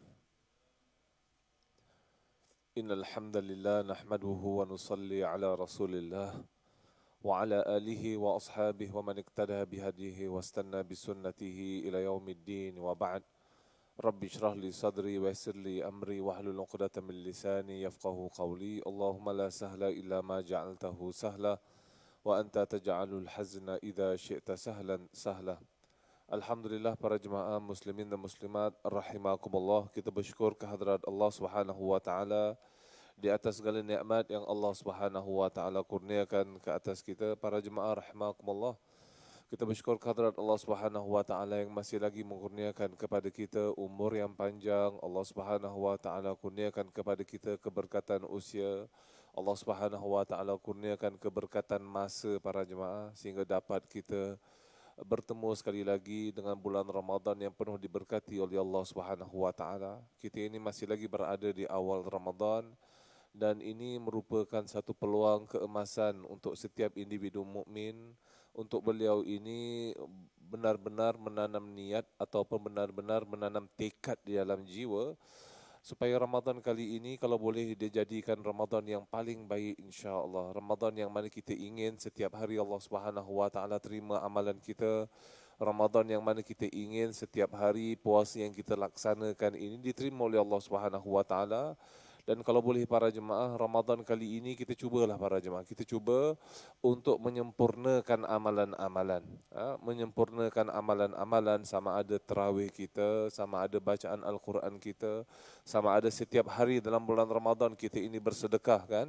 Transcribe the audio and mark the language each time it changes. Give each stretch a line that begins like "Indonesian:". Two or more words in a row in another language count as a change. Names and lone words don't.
Arabic: إن الحمد لله نحمده ونصلي على رسول الله وعلى آله وأصحابه ومن اقتدى بهديه واستن بسنته إلى يوم الدين وبعد. رب اشرح لي صدري ويسر لي أمري واحلل عقدة من لساني يفقهوا قولي. اللهم لا سهل إلا ما جعلته سهلا وأنت تجعل الحزن إذا شئت سهلا سهلا.
Malay: Alhamdulillah para jemaah muslimin dan muslimat rahimakumullah, kita bersyukur kehadrat Allah
Arabic: سبحانه وتعالى
Malay: di atas segala nikmat yang Allah
Arabic: سبحانه وتعالى
Malay: kurniakan ke atas kita. Para jemaah rahimakumullah, kita bersyukur kehadrat Allah
Arabic: سبحانه وتعالى
Malay: yang masih lagi mengkurniakan kepada kita umur yang panjang. Allah
Arabic: سبحانه وتعالى
Malay: kurniakan kepada kita keberkatan usia. Allah
Arabic: سبحانه وتعالى
Malay: kurniakan keberkatan masa para jemaah sehingga dapat kita bertemu sekali lagi dengan bulan Ramadan yang penuh diberkati oleh Allah
Arabic: سبحانه وتعالى.
Malay: Kita ini masih lagi berada di awal Ramadan dan ini merupakan satu peluang keemasan untuk setiap individu mukmin untuk beliau ini benar-benar menanam niat ataupun benar-benar menanam tekad di dalam jiwa supaya Ramadan kali ini kalau boleh dijadikan Ramadan yang paling baik insya-Allah. Ramadan yang mana kita ingin setiap hari Allah
Arabic: سبحانه وتعالى
Malay: terima amalan kita. Ramadan yang mana kita ingin setiap hari puasa yang kita laksanakan ini diterima oleh Allah
Arabic: سبحانه وتعالى.
Malay: Dan kalau boleh para jemaah, Ramadan kali ini kita cubalah para jemaah. Kita cuba untuk menyempurnakan amalan-amalan. Menyempurnakan amalan-amalan, sama ada tarawih kita, sama ada bacaan Al-Quran kita, sama ada setiap hari dalam bulan Ramadan kita ini bersedekah kan.